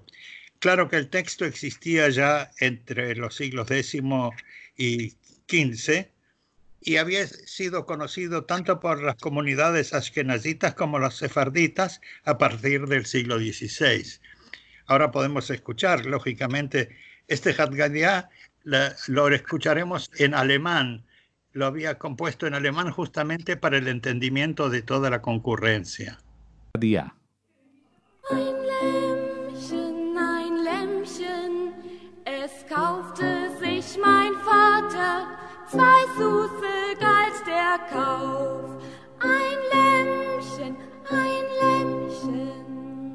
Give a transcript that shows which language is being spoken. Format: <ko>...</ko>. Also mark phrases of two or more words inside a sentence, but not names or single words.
<es>Claro que el texto existía ya entre los siglos X y XV, y había sido conocido tanto por las comunidades ashkenazitas como las sefarditas a partir del siglo XVI. Ahora podemos escuchar, lógicamente, este Hadgadiá lo escucharemos en alemán. Lo había compuesto en alemán justamente para el entendimiento de toda la concurrencia. Día.</es> <de>Ein Lämmchen, es kaufte sich mein Vater, 2 Susse galt der Kauf. Ein Lämmchen, ein Lämmchen.</de>